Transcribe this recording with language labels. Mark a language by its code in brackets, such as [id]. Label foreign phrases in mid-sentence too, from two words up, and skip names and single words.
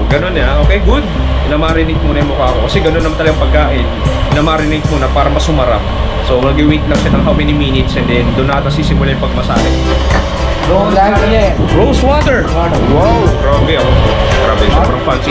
[tl] Ganun okay, good. Minamarinate muna yung mukha ko. Kasi ganun naman talagang pagkain. Minamarinate muna para mas sumarap. So mag-wait lang siya ng [en] how many minutes and then [tl] doon natin sisimula yung pagmasahe. [en] Rose water! Wow! [tl] Grabe sobrang fancy.